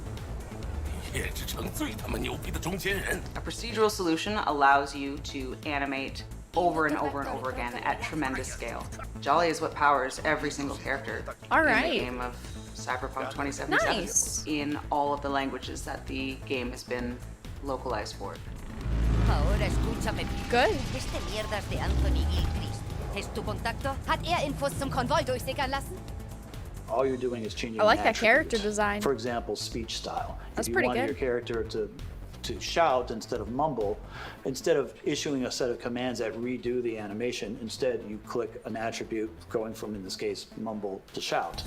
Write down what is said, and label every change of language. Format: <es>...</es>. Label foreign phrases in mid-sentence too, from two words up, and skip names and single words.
<en>A procedural solution allows you to animate over and over and over again at tremendous scale. Jolly is what powers every single character All in right. the game of Cyberpunk 2077 Nice. in all of the languages that the game has been localized for.</en> <es>Ahora escúchame.</es> <en>Good.</en> <es>Este mierdas de Anthony Gilchrist. ¿Es tu contacto?</es> <de>Hat Infos zum Konvoi durchsickern lassen?</de> <en>All you're doing is changing I like an that character attribute. design. For example, speech style. That's if you pretty want good. your character to shout instead of mumble, instead of issuing a set of commands that redo the animation, instead you click an attribute going from, in this case, mumble to shout.</en>